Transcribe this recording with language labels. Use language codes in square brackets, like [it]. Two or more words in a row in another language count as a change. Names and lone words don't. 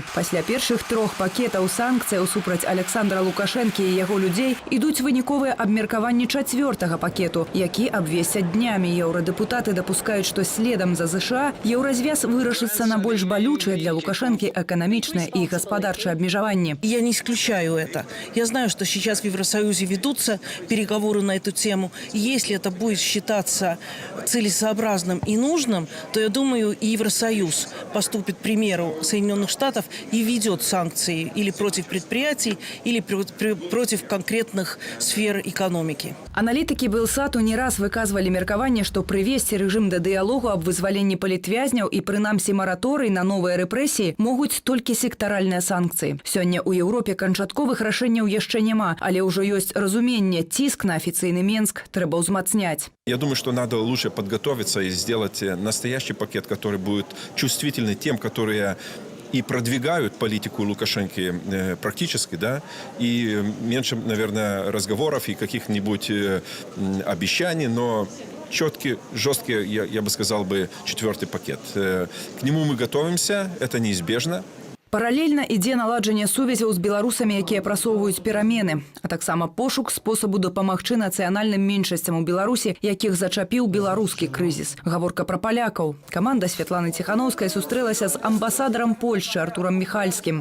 [be] Пасля першых 3 пакетаў санкцыяў супраць Александра Лукашэнкі і яго людзей ідуць выніковыя абмеркаванні 4-го пакету, які абвесцяць днямі. Еўрадэпутаты дапускаюць, што следам за США еўразвяз вырашыцца на больш балючыя для Лукашэнкі эканамічныя і гаспадарчыя абмежаванні. [ru] Я не исключаю это. Я знаю, что сейчас в Евросоюзе ведутся переговоры на эту тему. И если это будет считаться целесообразным и нужным, то я думаю, и Евросоюз поступит к примеру Соединенных Штатов и ведет санкции или против предприятий, или против конкретных сфер экономики. [be] Аналітыкі Белсату не раз выказвалі меркаванне, што прывесці рэжым да дыялогу аб вызваленні палітвязняў і прынамсі мараторый на новыя рэпрэсіі могуць толькі сектаральныя санкцыі. Сёння ў Еўропе канчатковых рашэнняў яшчэ няма, але ўжо ёсць разуменне, ціск на афіцыйны Менск трэба ўзмацняць. [ru] Я думаю, что надо лучше подготовиться и сделать настоящий пакет, который будет чувствительный тем, которые и продвигают политику Лукашенко практически, да, и меньше, наверное, разговоров и каких-нибудь обещаний, но четкий, жесткий, я бы сказал, четвертый пакет. К нему мы готовимся, это неизбежно. [be] Паралельна ідзе наладжанне сувязяў з беларусамі, якія прасоўваюць перамены, а таксама пошук спосабу дапамагчы нацыянальным меншасцям у Беларусі, якіх зачапіў беларускі крызіс. Гаворка пра палякаў. Каманда Святланы Ціханаўскай сустрэлася з амбасадарам Польшчы Артурам Міхальскім.